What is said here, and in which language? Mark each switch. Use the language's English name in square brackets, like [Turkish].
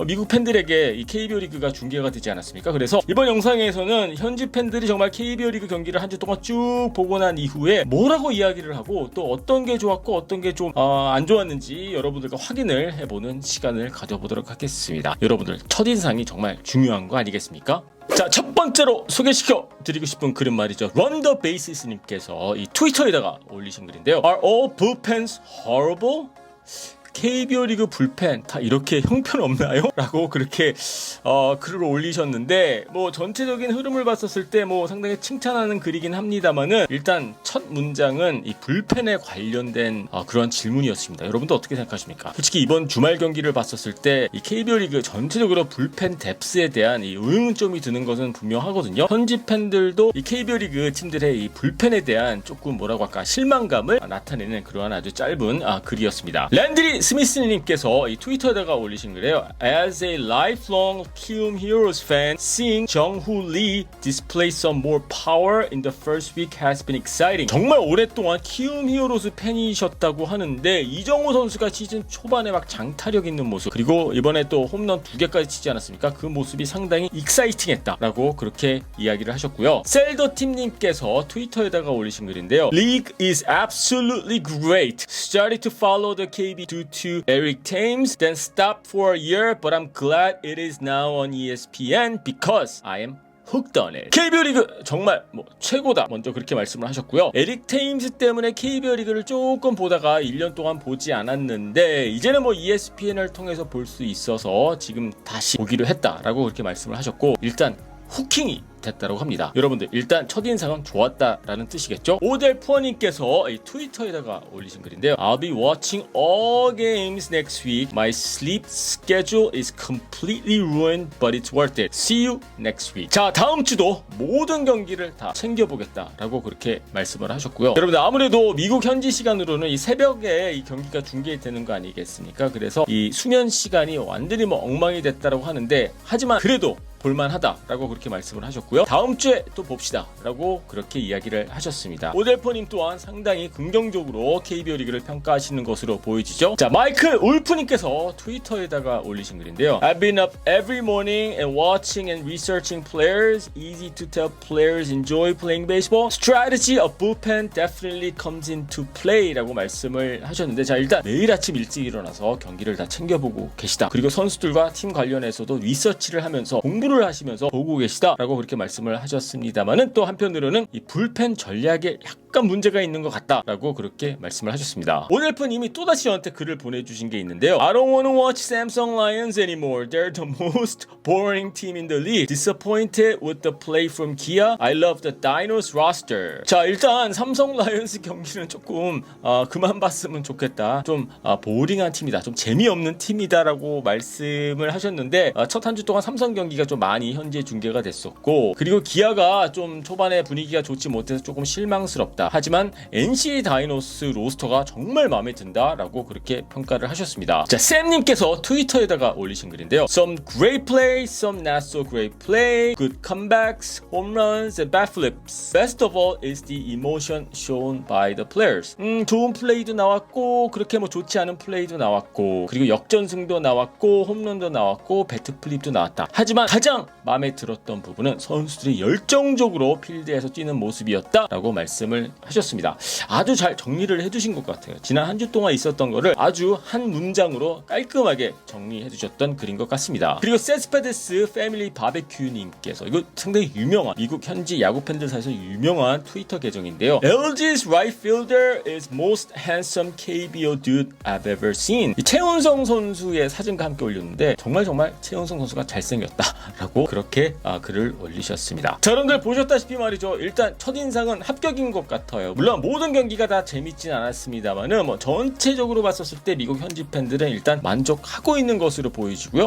[Korean] 미국 팬들에게 이 KBO 리그가 중계가 되지 않았습니까? 그래서 이번 영상에서는 현지 팬들이 정말 KBO 리그 경기를 한 주 동안 쭉 보고 난 이후에 뭐라고 이야기를 하고 또 어떤 게 좋았고 어떤 게 좀 안 좋았는지 여러분들과 확인을 해보는 시간을 가져보도록 하겠습니다. 여러분들 첫인상이 정말 중요한 거 아니겠습니까? 자, 첫 번째로 소개시켜 드리고 싶은 글은 말이죠. Run the Bases 님께서 이 트위터에다가 올리신 글인데요. [English] Are all bullpens horrible? [Korean] KBO 리그 불펜 다 이렇게 형편없나요? 라고 그렇게 글을 올리셨는데, 뭐 전체적인 흐름을 봤었을 때 뭐 상당히 칭찬하는 글이긴 합니다만은, 일단 첫 문장은 이 불펜에 관련된 그런 질문이었습니다. 여러분도 어떻게 생각하십니까? 솔직히 이번 주말 경기를 봤었을 때 이 KBO 리그 전체적으로 불펜 뎁스에 대한 이 의문점이 드는 것은 분명하거든요. 현지 팬들도 이 KBO 리그 팀들의 이 불펜에 대한 조금 뭐라고 할까 실망감을 나타내는 그러한 아주 짧은 글이었습니다. 랜드리 스미스님께서 이 트위터에다가 올리신 글이에요. [English] As a lifelong Kium Heroes fan, seeing 정후 리 display some more power in the first week has been exciting. [Korean] 정말 오랫동안 키움 히어로즈 팬이셨다고 하는데, 이정우 선수가 시즌 초반에 막 장타력 있는 모습, 그리고 이번에 또 홈런 2개까지 치지 않았습니까? 그 모습이 상당히 익사이팅했다라고 그렇게 이야기를 하셨고요. 셀더팀님께서 트위터에다가 올리신 글인데요. [English] League is absolutely great. Started to follow the KB due to Eric Thames, then stopped for a year, but I'm glad it is now on ESPN because I am hooked on it. [Korean] KBO 리그 정말 최고다, 먼저 그렇게 말씀을 하셨고요. 에릭 테임스 때문에 KBO 리그를 조금 보다가 1년 동안 보지 않았는데, 이제는 ESPN을 통해서 볼 수 있어서 지금 다시 보기로 했다라고 그렇게 말씀을 하셨고, 일단 후킹이 됐다고 합니다. 여러분들 일단 첫인상은 좋았다라는 뜻이겠죠? 오델 푸어님께서 이 트위터에다가 올리신 글인데요. [English] I'll be watching all games next week. My sleep schedule is completely ruined, but it's worth it. See you next week. [Korean] 자, 다음 주도 모든 경기를 다 챙겨보겠다라고 그렇게 말씀을 하셨고요. 여러분들 아무래도 미국 현지 시간으로는 이 새벽에 이 경기가 중계되는 거 아니겠습니까? 그래서 이 수면 시간이 완전히 엉망이 됐다라고 하는데, 하지만 그래도 볼만하다라고 그렇게 말씀을 하셨고요. 다음 주에 또 봅시다라고 그렇게 이야기를 하셨습니다. 오델퍼님 또한 상당히 긍정적으로 KBO 리그를 평가하시는 것으로 보여지죠. 자, 마이클 울프님께서 트위터에다가 올리신 글인데요. [English] I've been up every morning and watching and researching players. Easy to tell players enjoy playing baseball. Strategy of bullpen definitely comes into play [Korean] 라고 말씀을 하셨는데, 자, 일단 매일 아침 일찍 일어나서 경기를 다 챙겨보고 계시다. 그리고 선수들과 팀 관련해서도 리서치를 하면서 공부를 하시면서 보고 계시다라고 그렇게 말씀을 하셨습니다만은, 또 한편으로는 이 불펜 전략에 약간 문제가 있는 것 같다라고 그렇게 말씀을 하셨습니다. 오넬프님이 또다시 저한테 글을 보내주신 게 있는데요. [English] I don't want to watch Samsung Lions anymore. They're the most boring team in the league. Disappointed with the play from Kia. I love the Dinos roster. [Korean] 자, 일단 삼성 라이온스 경기는 조금 그만 봤으면 좋겠다. 좀 보링한 팀이다. 좀 재미없는 팀이다라고 말씀을 하셨는데, 첫 한 주 동안 삼성 경기가 좀 많이 현재 중계가 됐었고, 그리고 기아가 좀 초반에 분위기가 좋지 못해서 조금 실망스럽다. 하지만 NC 다이노스 로스터가 정말 마음에 든다라고 그렇게 평가를 하셨습니다. 자, 샘님께서 트위터에다가 올리신 글인데요. [English] Some great play, some not so great play, good comebacks, home runs, and bat flips. Best of all is the emotion shown by the players. [Korean] 좋은 플레이도 나왔고, 그렇게 뭐 좋지 않은 플레이도 나왔고, 그리고 역전승도 나왔고, 홈런도 나왔고, 배트 플립도 나왔다. 하지만 가장 마음에 들었던 부분은 선수들이 열정적으로 필드에서 뛰는 모습이었다라고 말씀을 하셨습니다. 아주 잘 정리를 해주신 것 같아요. 지난 한 주 동안 있었던 거를 아주 한 문장으로 깔끔하게 정리해주셨던 글인 것 같습니다. 그리고 세스페데스 패밀리 바베큐님께서, 이거 상당히 유명한 미국 현지 야구 팬들 사이에서 유명한 트위터 계정인데요. [English] LG's right fielder is most handsome KBO dude I've ever seen. [Korean] 이 최은성 선수의 사진과 함께 올렸는데 정말 최은성 선수가 잘생겼다라고 그렇게 글을 올리셨습니다. 자, 여러분들 보셨다시피 말이죠. 일단 첫인상은 합격인 것 같아요. 물론 모든 경기가 다 재밌진 않았습니다만은 뭐 전체적으로 봤었을 때 미국 현지 팬들은 일단 만족하고 있는 것으로 보이시고요.